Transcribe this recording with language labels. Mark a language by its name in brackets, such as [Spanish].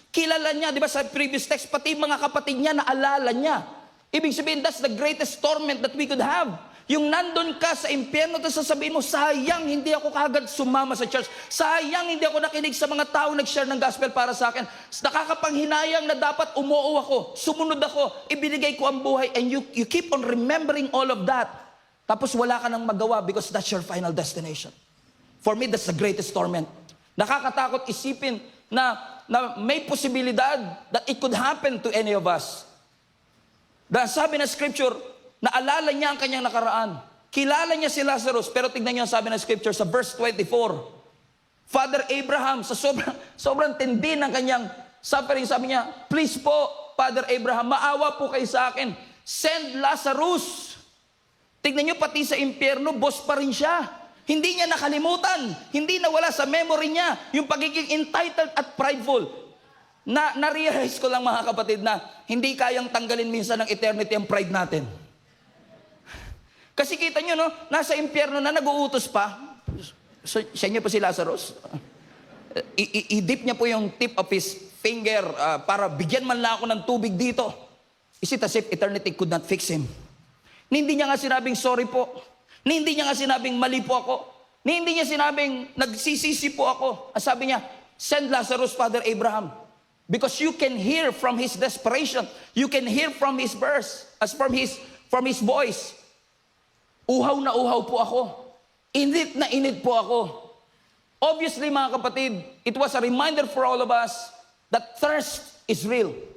[Filipino] Kilala niya, di ba sa previous text, pati mga kapatid niya, naalala niya. [English] Ibig sabihin, that's the greatest torment that we could have. [Filipino] Yung nandun ka sa impyerno, tapos sasabihin mo, sayang, hindi ako kagad sumama sa church. Sayang, hindi ako nakinig sa mga tao nag-share ng gospel para sa akin. Nakakapanghinayang na dapat umuo ako, sumunod ako, ibinigay ko ang buhay, and you keep on remembering all of that. [English] Tapos wala ka nang magawa because that's your final destination. For me, that's the greatest torment. [Filipino] Nakakatakot isipin na may posibilidad that it could happen to any of us. Dahil sabi na scripture, naalala niya ang kanyang nakaraan. Kilala niya si Lazarus, pero tignan niyo ang sabi ng scripture sa verse 24. Father Abraham, sa sobrang tindi ng kanyang suffering, sabi niya, please po, Father Abraham, maawa po kayo sa akin. [English] Send Lazarus. [Filipino] Tignan niyo, pati sa impyerno, boss pa rin siya. Hindi niya nakalimutan, hindi nawala sa memory niya yung pagiging entitled at prideful. Na-realize ko lang mga kapatid na hindi kayang tanggalin minsan ng eternity ang pride natin. Kasi kita nyo, no, nasa impyerno na nag-uutos pa. Sa inyo po si Lazarus. I-dip niya po yung tip of his finger para bigyan man lang ako ng tubig dito. [English] Is it as if eternity could not fix him? [Filipino] Hindi niya nga sinabing sorry po. Hindi niya nga sinabing mali po ako. Hindi niya sinabing nagsisisi po ako. Sabi niya, send Lazarus, Father Abraham. [English] Because you can hear from his desperation. You can hear from his verse, from his voice. [Filipino] Uhaw na uhaw po ako. Init na init po ako. [English] Obviously, mga kapatid, it was a reminder for all of us that thirst is real.